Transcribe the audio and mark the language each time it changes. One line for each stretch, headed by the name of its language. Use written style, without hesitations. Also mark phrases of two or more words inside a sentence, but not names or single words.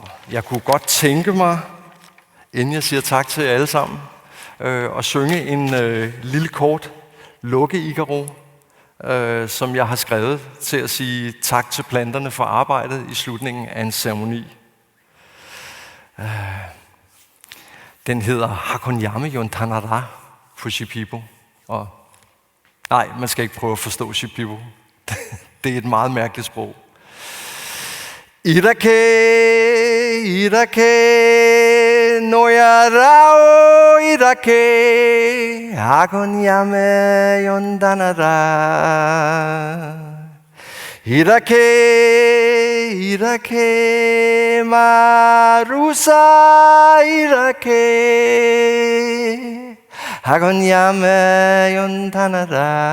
Danish: Jeg kunne godt tænke mig, inden jeg siger tak til jer alle sammen, at synge en lille kort lukke-igaro, som jeg har skrevet til at sige tak til planterne for arbejdet i slutningen af en ceremoni. Den hedder Hakonyame Yontanara på Shipibo. Og nej, man skal ikke prøve at forstå Shipibo. Det er et meget mærkeligt sprog.
Shipibo-Conibo: Irake, Irake, Noyarao, Irake, Hakonyame Yontanara. Irake, Irake, Marusa, Irake, Hakonyame Yontanara.